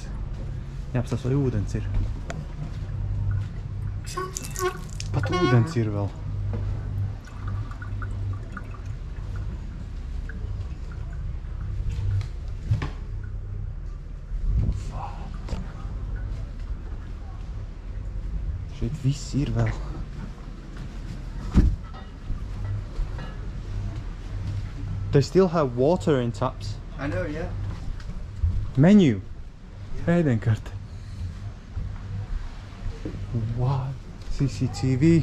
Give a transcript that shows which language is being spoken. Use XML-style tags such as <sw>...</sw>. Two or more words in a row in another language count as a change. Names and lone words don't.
<lv>Jāapstās, vai ūdens ir. Pat ūdens ir vēl. Šeit viss ir vēl.</lv> <en>They still have water in taps. I know, yeah.</en> <lv>Menu. Ēdienkarte.</lv> <en>What? CCTV.</en>